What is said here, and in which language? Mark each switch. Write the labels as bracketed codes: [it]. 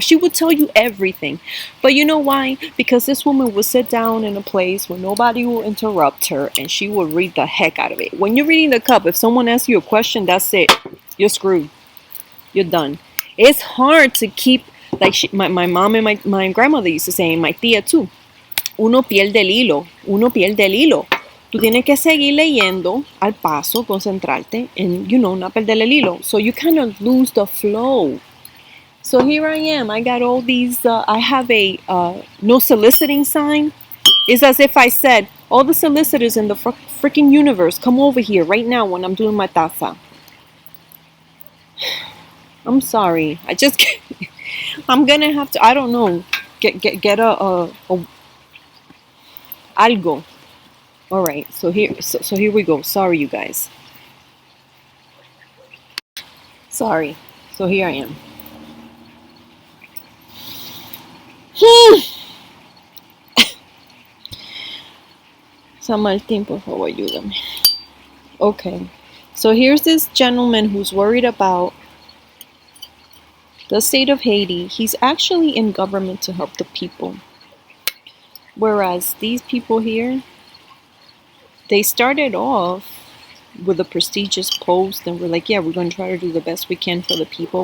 [en] She will tell you everything. But you know why? Because this woman will sit down in a place where nobody will interrupt her, and she will read the heck out of it. When you're reading the cup, if someone asks you a question, that's it. You're screwed. You're done. It's hard to keep, like my mom and my grandmother used to say, and my tía too, [es] uno pierde el hilo. Tú tienes que seguir leyendo al paso, concentrarte, [en] and not [es] perder el hilo. [en] So you kind of lose the flow. So here I am. I got all these, I have a no soliciting sign. It's as if I said, all the solicitors in the freaking universe, come over here right now when I'm doing my taza. I'm sorry. I'm gonna have to, I don't know, get a algo. All right, so here we go. Sorry, you guys. Sorry. So here I am. [es] San Martín, por favor, ayúdame. [en] Okay, so here's this gentleman who's worried about the state of Haiti. He's actually in government to help the people. Whereas these people here, they started off with a prestigious post and we're like, yeah, we're going to try to do the best we can for the people.